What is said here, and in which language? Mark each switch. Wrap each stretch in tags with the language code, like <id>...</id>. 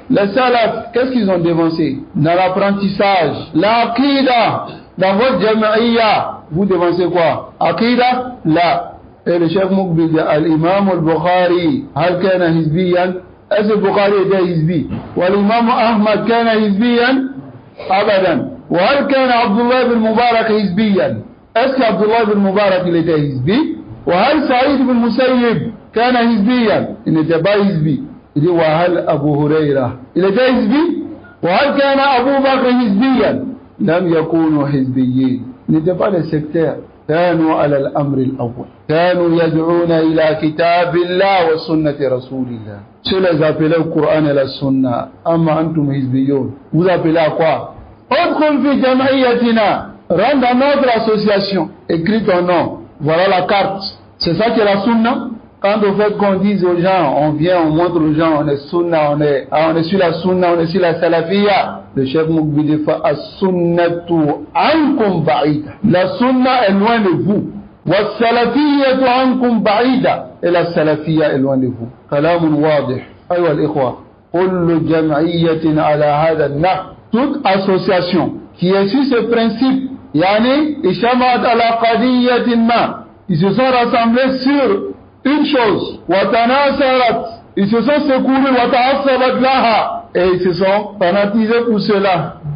<fr>Les salaf, qu'est-ce qu'ils ont dévancé? Dans l'apprentissage, l'aqida, dans votre jama'iyya, vous dévancez quoi? Aqida? La. Et le chef Moukbili dit,</fr> <ar>al-imam al-Bukhari, hal kana hizbiyan?</ar> <fr>Est-ce que Bukhari était hizbi?</fr> <ar>Wal-imam Ahmad kana hizbiyan? أبدا. وهل كان عبد الله بن مبارك حزبيا؟</ar> <fr>est-ce que Abdullah bin Mubarak il était hizbi?</fr> <ar>وهل سعيد بن مسيب كان حزبيا?</ar> <fr>il n'était pas hizbi. Il dit</fr> <ar>وهل أبو هريرة</ar> <fr>il était hizbi?</fr> <ar>وهل كان أبو بكر حزبيا؟ لم يكونوا حزبيين.</ar> <fr>ils n'étaient pas des sectaires.</fr> <ar>كانوا على الأمر الأول. كانوا يدعون إلى كتاب الله وسنة رسول الله.</ar> <fr>Ceux les appelaient au Coran et la Sunna.</fr> <ar>Amma antum hizbiyun.</ar> <fr>Vous appelez à quoi?</fr> <ar>Udkhul fi jam'iyyatina.</ar> <fr>Rentre dans notre association. Écris ton nom. Voilà la carte. C'est ça qui est la Sunna. Quand au fait qu'on dise aux gens, on vient, on montre aux gens, on est Sunna, on est sur la Sunna, on est sur la Salafiyya. Le chef Moukbili</fr> <ar>fa as-sunnatu ankum ba'ida.</ar> <fr>La Sunna est loin de vous.</fr> <ar>Was-salafiyyatu ankum ba'ida.</ar> <fr>Et la Salafiyya est loin de vous.</fr> <ar>كلام واضح. أيها الإخوة كل جمعية على هذا النحو.</ar> <fr>toute association qui est sur ce principe</fr> <ar>يعني اجتمعت على قضية ما,</ar> <fr>ils se sont rassemblés sur une chose,</fr> <ar>وتناصرت,</ar> <fr>ils se sont secourus,</fr> <ar>وتعصبت لها,</ar> <fr>et ils se sont fanatisés pour cela.</fr>